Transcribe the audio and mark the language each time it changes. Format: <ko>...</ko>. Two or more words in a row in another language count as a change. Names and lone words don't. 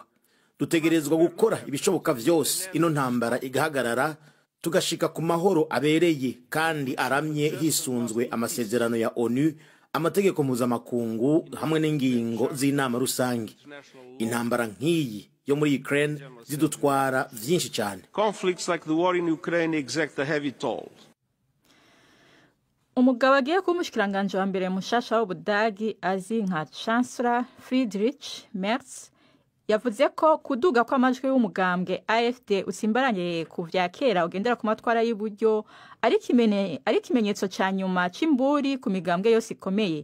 <rn>Dutegerezwa gukora ibishoboka vyose ino ntambara igahagarara, tugashika ku mahoro abereye kandi aramye hisunzwe amasezerano ya ONU, amategeko mpuzamakungu hamwe n'ingingo z'inama rusange. Intambara nk'iyi yo muri Ukraine zidutwara vyinshi cyane.</rn> <en>Conflicts like the war in Ukraine exact a heavy toll.</en> <rn>Umugabo agiye kuba umushikiranganje wa mbere mushasha w'Ubudagi azi nka Chancellor Friedrich Merz yavuze ko kuduga kw'amajwi y'umugambwe AfD usimbaranye ku vya kera ugendera ku matwara y'uburyo ari kimenyetso ca nyuma c'imburi ku migambwe yose ikomeye.</rn>